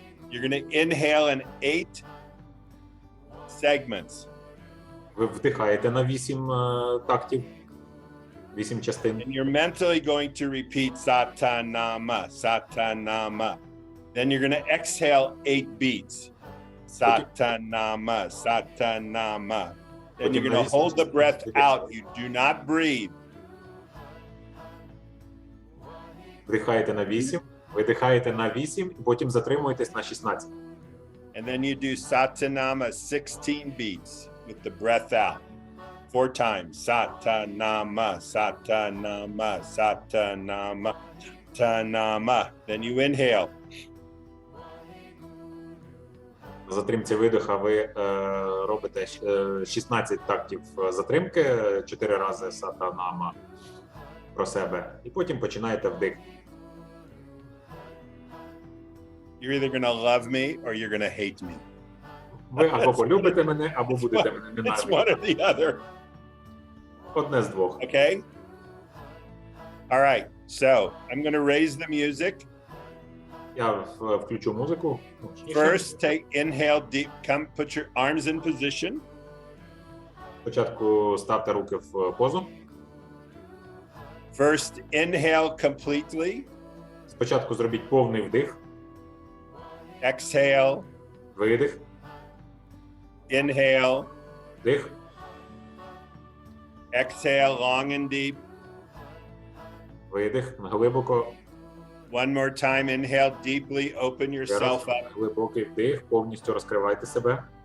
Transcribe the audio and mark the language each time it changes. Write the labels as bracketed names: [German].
[English] You're going to inhale in 8 segments. [Ukrainian] Ви вдихаєте на 8 тактів, 8 частин. [English] And you're mentally going to repeat Satanama, Satanama. Then you're going to exhale 8 beats. Satanama, Satanama. Then you're going to hold the breath out. You do not breathe. [Ukrainian] Вдихаєте на 8, видихаєте на 8, і потім затримуєтесь на 16. [English] And then you do Satanama 16 beats with the breath out. 4 times. Satanama, Satanama, Satanama, Satanama. Then you inhale. [Ukrainian] На затримці видиха ви робите 16 тактів затримки, 4 рази сатанама про себе, і потім починаєте вдих. [English] You're either going to love me or you're going to hate me. [Ukrainian] Ви або полюбите мене, або будете мене [English] It's one or [Ukrainian] ненавидіти. [English] the other. [Ukrainian] Одне з двох. [English] Okay? All right. So I'm going to raise the music. [Ukrainian] Я включу музику. [English] First, take inhale deep. Come put your arms in position. [Ukrainian] Спочатку ставте руки в позу. [English] First, inhale completely. [Ukrainian] Спочатку зробіть повний вдих, [English] Exhale. [Ukrainian] видих, [English] Inhale. [Ukrainian] вдих, [English] Exhale long and deep. [Ukrainian] видих, глибоко, [English] One more time, inhale deeply, open yourself [Ukrainian] Зараз [English] up. [Ukrainian] глибокий вдих, повністю розкривайте себе.